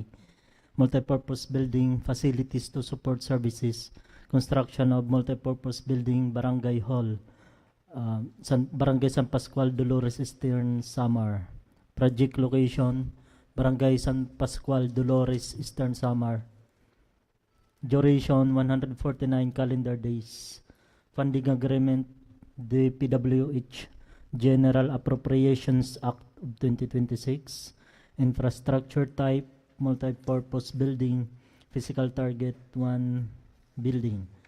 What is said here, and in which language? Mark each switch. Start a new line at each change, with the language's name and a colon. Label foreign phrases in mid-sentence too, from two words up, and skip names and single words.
English: Multipurpose Building, Facilities to Support Services, Construction of Multipurpose Building, Barangay Hall, Barangay San Pascual, Dolores, Eastern Samar. Project Location, Barangay San Pascual, Dolores, Eastern Samar. Duration, 149 calendar days. Funding Agreement, DPWH, General Appropriations Act of 2026. Infrastructure Type, Multipurpose Building. Physical Target, 1 building.